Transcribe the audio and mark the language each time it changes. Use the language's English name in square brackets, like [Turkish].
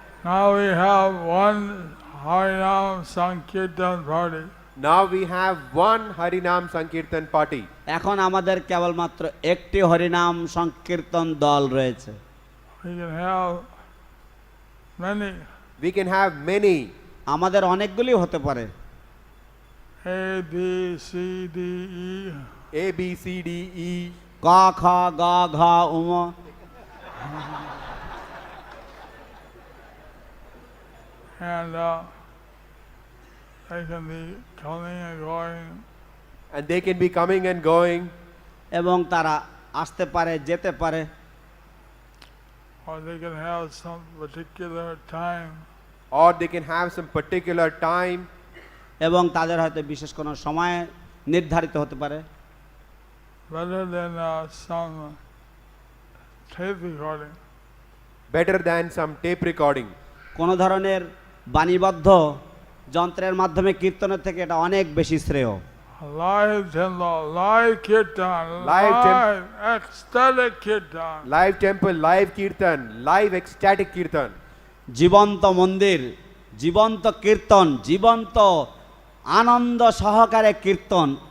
[English] Now we have one Harinam Sankirtan party. Now we have one Harinam Sankirtan party. [Bangla] এখন আমাদের কেবলমাত্র একটি হরিনাম সংকীর্তন দল রয়েছে। [English] We can have many. We can have many. [Bangla] আমাদের অনেকগুলি হতে পারে। [English] A, B, C, D, E. A, B, C, D, E. [Bangla] ক খ গ ঘ উম। [English] And they can be coming and going. And they can be coming and going. [Bangla] এবং তারা আসতে পারে যেতে পারে, [English] Or they can have some particular time. Or they can have some particular time. [Bangla] এবং তাদের হয়তো বিশেষ কোনো সময় নির্ধারিত হতে পারে। [English] Better than some tape recording. Better than some tape recording. [Bangla] কোনো ধরনের বাণীবদ্ধ যন্ত্রের মাধ্যমে কীর্তনের থেকে এটা অনেক বেশি শ্রেয়। [English] Live temple, live kirtan, Live live ecstatic kirtan. Live temple, live kirtan, live ecstatic kirtan. [Bangla] জীবন্ত মন্দির, জীবন্ত কীর্তন, জীবন্ত আনন্দ সহকারে কীর্তন।